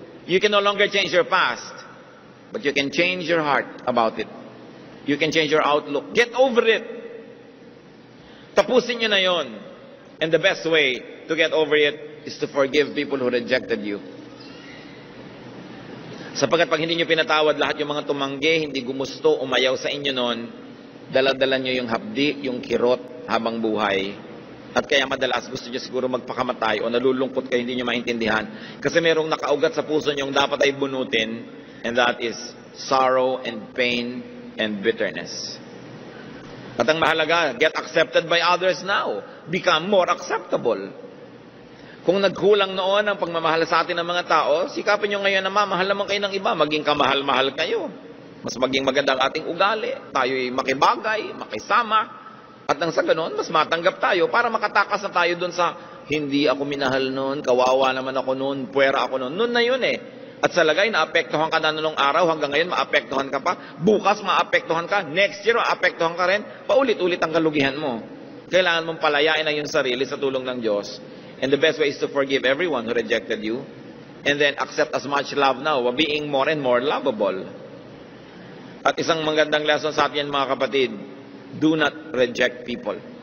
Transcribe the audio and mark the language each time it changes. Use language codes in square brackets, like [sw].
[en] You can no longer change your past, but you can change your heart about it. You can change your outlook. Get over it. [tl] Tapusin nyo na yon. [en] And the best way to get over it is to forgive people who rejected you. [tl] Sapagkat pag hindi nyo pinatawad lahat yung mga tumanggi, hindi gumusto, umayaw sa inyo noon, dala-dala nyo yung hapdi, yung kirot habang buhay. At kaya madalas gusto nyo siguro magpakamatay o nalulungkot kayo, hindi nyo maintindihan. Kasi merong nakaugat sa puso nyo dapat ay bunutin, [en] and that is sorrow and pain and bitterness. [tl] At ang mahalaga, [en] get accepted by others now. Become more acceptable. [tl] Kung nagkulang noon ang pagmamahal sa atin ng mga tao, sikapin nyo ngayon na mamahal naman kayo ng iba, maging kamahal-mahal kayo. Mas maging maganda ang ating ugali. Tayo'y makibagay, makisama. At nang sa ganon, mas matanggap tayo para makatakas na tayo dun sa hindi ako minahal noon, kawawa naman ako noon, puwera ako noon. Noon na yun eh. At sa lagay, naapektuhan ka na nung araw, hanggang ngayon, maapektuhan ka pa. Bukas, maapektuhan ka. [en] Next year, [tl] maapektuhan ka rin. Paulit-ulit ang kalugihan mo. Kailangan mong palayain ang iyong sarili sa tulong ng Diyos. [en] And the best way is to forgive everyone who rejected you. And then, accept as much love now, being more and more lovable. [tl] At isang magandang lesson sa atin, mga kapatid, [en] do not reject people.